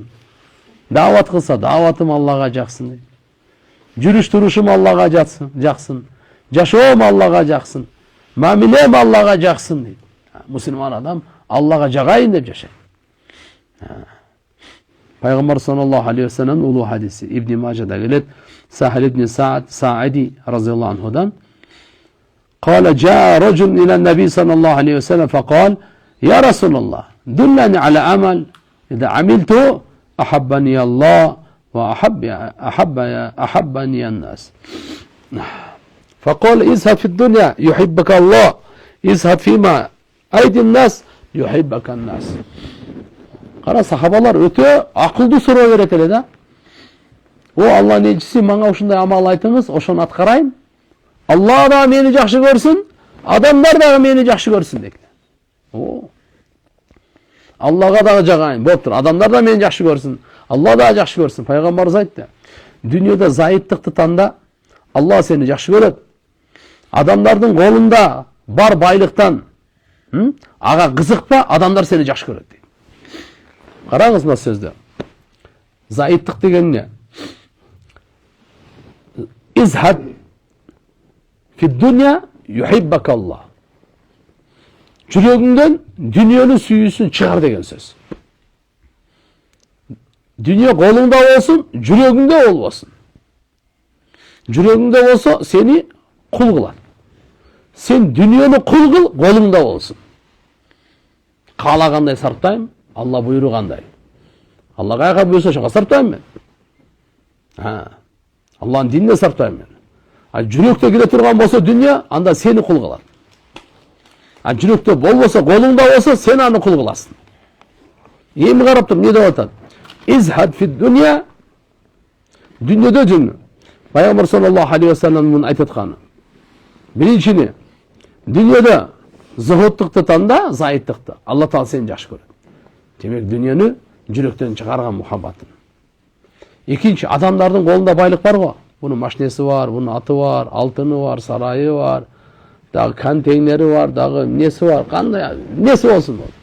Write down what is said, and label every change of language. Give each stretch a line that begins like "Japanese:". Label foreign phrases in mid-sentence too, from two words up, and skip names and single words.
Kyrgyz: Дават кылса даватым Аллага жаксын дейт. Жүрүш турушум Аллага жаксын. Жашоом Аллага жаксын. Мамилем Аллага жаксын дейт. Мусулман адам Аллага жагайын деп жашайт. Пайгамбар
Arabic: صلى الله عليه وسلم
Kyrgyz: улуу хадиси Ибн Мажада келет. Сахил ибн Саади
Arabic: رضي الله عنهдан: قال جاء رجل إلى النبي صلى الله عليه وسلم فقال: يا رسول الله دلني على عمل إذا عملته أحبني الله وأحبني الناس. فقال: ازهد في الدنيا يحبك الله، ازهد فيما أيدي الناس يحبك الناس.
Kyrgyz: Кара сахабалар өтө акылдуу суроо берет эле да. О Алланын элчиси, мага ушундай амал айтыңыз, ошону аткарайын. Алла да мени жакшы көрсүн, адамдар дагы мени жакшы көрсүн дейт. Аллага дагы жагайын, болуптур. Адамдар да мени жакшы көрсүн, Алла да жакшы көрсүн. Пайгамбарыбыз айтты: дүйнөдө зайыптыкты танда, Алла сени жакшы көрөт. Адамдардын колунда бар байлыктан ага кызыкпа, адамдар сени жакшы көрөт дейт. Караңыз мына сөздө. Зайыптык деген эмне?
Arabic: ازهد في الدنيا يحبك الله.
Kyrgyz: Жүрөгүңдөн дүйнөнүн сүйүүсүн чыгар деген сөз. Дүйнө колуңда болсун, жүрөгүңдө болбосун. Жүрөгүңдө болсо сени кул кылат. Сен дүйнөнү кул кыл, колуңда болсун. Каалагандай сарптайм, Алла буйругандай. Алла кайга буйруса ошого сарптайм мен. Алланын динине сарптайм мен. Жүрөктө кире турган болсо дүйнө, анда сени кул кылат. Жүрөктө болбосо, колуңда болсо, сен аны кул кыласың. Эми карап тур, эмне деп атат?
Arabic: ازهد في الدنيا.
Kyrgyz: Дүйнөдө жүрүн. Пайгамбар
Arabic: صلى الله عليه وسلم
Kyrgyz: айтып атканы. Биринчини, дүйнөдө зухуттукту танда, зайыттыкты. Алла Таала сени жакшы көрөт. Демек дүйнөнү жүрөктөн чыгарган мухаббатын. Экинчи, адамдардын колунда байлык бар го. Bunun машинеси бар, bunun аты бар, алтыны бар, сарайы бар, дагы контейнери бар, дагы несі бар, кандай несі болсун ол.